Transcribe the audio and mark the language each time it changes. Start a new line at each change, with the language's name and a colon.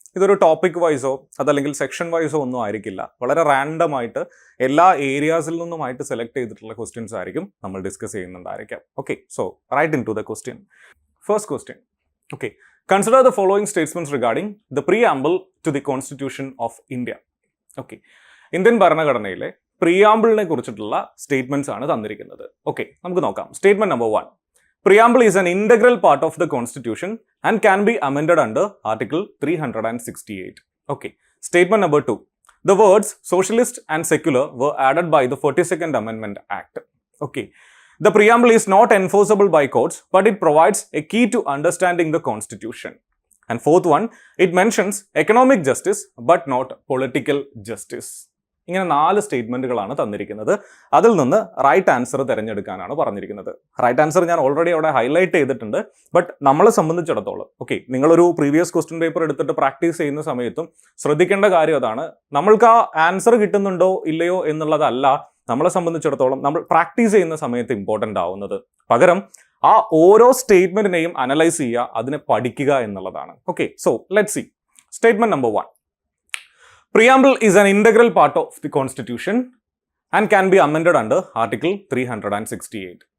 Malayalam: ഇതൊരു ടോപ്പിക് വൈസോ അതല്ലെങ്കിൽ സെക്ഷൻ വൈസോ ഒന്നും ആയിരിക്കില്ല. വളരെ റാൻഡം ആയിട്ട് എല്ലാ ഏരിയാസിൽ നിന്നുമായിട്ട് സെലക്ട് ചെയ്തിട്ടുള്ള ക്വസ്റ്റ്യൻസ് ആയിരിക്കും നമ്മൾ discuss ചെയ്യുന്നുണ്ടായിരിക്കാം.
English: Okay, so right into the question. First question. Okay, consider the following statements regarding the preamble to the constitution of India.
Malayalam: Okay, Indian ഭരണഘടനയിലെ പ്രിയാമ്പിളിനെ കുറിച്ചിട്ടുള്ള സ്റ്റേറ്റ്മെന്റ്സ് ആണ് തന്നിരിക്കുന്നത്. ഓക്കെ, നമുക്ക് നോക്കാം. Statement number 1.
English: Preamble is an integral part of the Constitution and can be amended under Article 368. Okay. Statement number 2. The words socialist and secular were added by the 42nd Amendment Act. Okay. The preamble is not enforceable by courts, but it provides a key to understanding the Constitution. And fourth one, it mentions economic justice, but not political justice.
Malayalam: ഇങ്ങനെ 4 സ്റ്റേറ്റ്മെന്റുകളാണ് തന്നിരിക്കുന്നത്. അതിൽ നിന്ന് right answer തിരഞ്ഞെടുക്കാനാണ് പറഞ്ഞിരിക്കുന്നത്. Right answer ഞാൻ already അവിടെ highlight ചെയ്തിട്ടുണ്ട്. But നമ്മളെ സംബന്ധിച്ചിടത്തോളം ഓക്കെ, നിങ്ങളൊരു പ്രീവിയസ് ക്വസ്റ്റ്യൻ പേപ്പർ എടുത്തിട്ട് പ്രാക്ടീസ് ചെയ്യുന്ന സമയത്തും ശ്രദ്ധിക്കേണ്ട കാര്യം അതാണ്. നമ്മൾക്ക് ആ ആൻസർ കിട്ടുന്നുണ്ടോ ഇല്ലയോ എന്നുള്ളതല്ല നമ്മളെ സംബന്ധിച്ചിടത്തോളം നമ്മൾ പ്രാക്ടീസ് ചെയ്യുന്ന സമയത്ത് ഇമ്പോർട്ടൻ്റ് ആവുന്നത്. പകരം ആ ഓരോ സ്റ്റേറ്റ്മെന്റിനെയും അനലൈസ് ചെയ്യുക, അതിനെ പഠിക്കുക എന്നുള്ളതാണ്.
English: Okay, so let's see. Statement number 1. Preamble is an integral part of the Constitution and can be amended under Article 368.